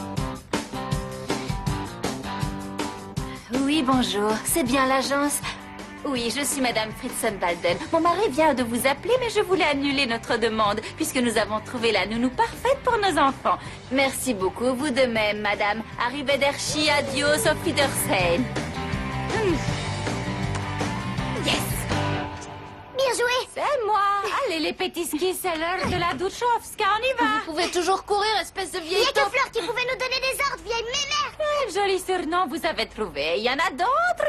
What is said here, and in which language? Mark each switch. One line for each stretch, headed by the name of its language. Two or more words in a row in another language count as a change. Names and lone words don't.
French: Oui, bonjour. C'est bien l'agence. Oui, je suis Madame Fritzenbalden. Mon mari vient de vous appeler, mais je voulais annuler notre demande, puisque nous avons trouvé la nounou parfaite pour nos enfants. Merci beaucoup, vous de même, Madame.
German: Arrivederci, adios, auf Wiedersehen.
English: Yes!
French: Bien joué! C'est moi! Allez, les petits skis, c'est l'heure de la Duchowska, on y va! Vous pouvez toujours courir, espèce de Il vieille y a que Fleur qui pouvait nous donner des ordres, vieille mémère! Quel joli surnom vous avez trouvé. Il y en a d'autres.